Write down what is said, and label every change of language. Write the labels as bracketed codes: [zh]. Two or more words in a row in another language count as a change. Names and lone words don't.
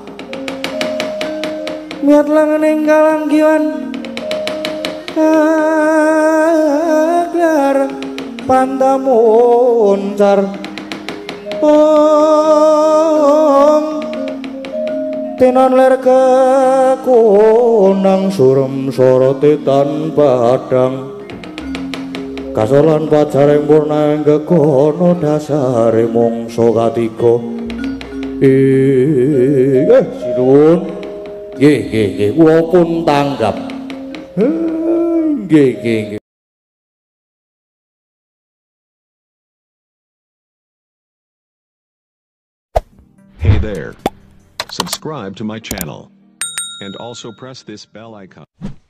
[jv] Miat langening kalanggiwan agar pandamuncar tenan ler kekunang surem soroti tanpa hadang kasolan pacaring purna ing gegono dasare mungsa katiga. Sinuwun. Nggih, kula pun tanggap. Nggih. [en] Hey there. Subscribe to my channel and also press this bell icon.